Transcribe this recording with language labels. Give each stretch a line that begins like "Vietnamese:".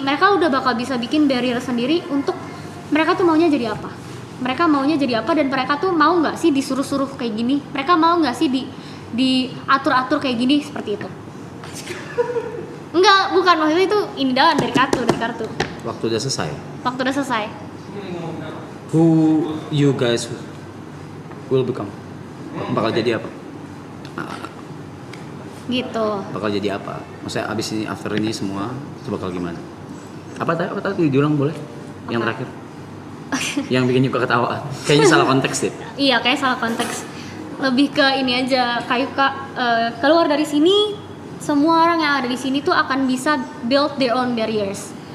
Indonesian: Mereka udah bakal bisa bikin barrier sendiri untuk mereka tuh maunya jadi apa. Mereka maunya jadi apa, dan mereka tuh mau nggak sih disuruh-suruh kayak gini. Mereka mau nggak sih diatur-atur kayak gini, seperti itu. Enggak, bukan, maksudnya itu ini dari kartu. Waktu udah selesai. Waktu udah selesai.
English: Who you guys will become?
Indonesian: Bakal jadi apa? Gitu. Bakal jadi apa? Maksudnya abis ini, after ini semua itu bakal gimana? Apa tadi diulang boleh? Yang terakhir? Yang bikin Yuka ketawa. Kayaknya salah konteks deh. Iya, kayak salah konteks. Lebih ke ini aja, kayak keluar dari sini, semua orang yang ada di sini tuh akan bisa build their own barriers.